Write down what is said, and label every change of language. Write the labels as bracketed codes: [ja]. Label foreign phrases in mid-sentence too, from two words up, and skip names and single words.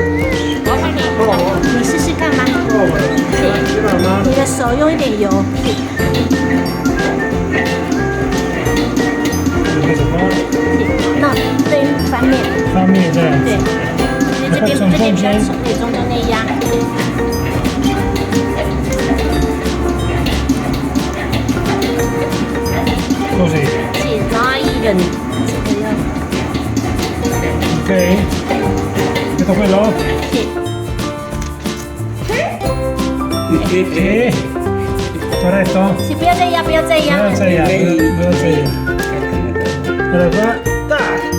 [zh] 你试试看吗？知道吗？你的手用一点油。那对翻面。翻面这样。对，因为这边比较丑，对，中间内压。 [it] Così. Sì, dai, Ok. Metto quello? Sì. Corretto? Sì, [zh] 不要再压，不要再压。不要再压，不要再压。 [it] Allora qua. Dai!